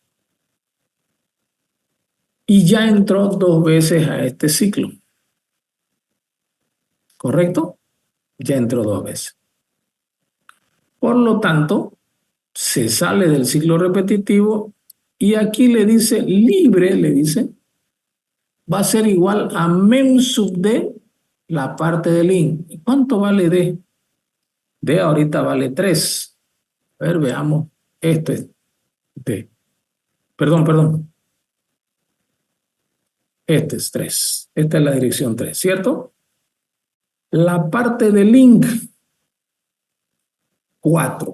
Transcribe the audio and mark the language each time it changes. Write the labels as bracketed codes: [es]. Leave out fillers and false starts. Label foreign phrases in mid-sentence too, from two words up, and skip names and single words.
[es] Y ya entró 2 veces a este ciclo. ¿Correcto? Ya entró 2 veces. Por lo tanto, se sale del ciclo repetitivo y aquí le dice libre, le dice, va a ser igual a mem sub d, la parte del link. ¿Y cuánto vale d? D ahorita vale 3. A ver, veamos. Esto es d. Perdón. Este es 3. Esta es la dirección 3, ¿cierto? La parte del link, 4.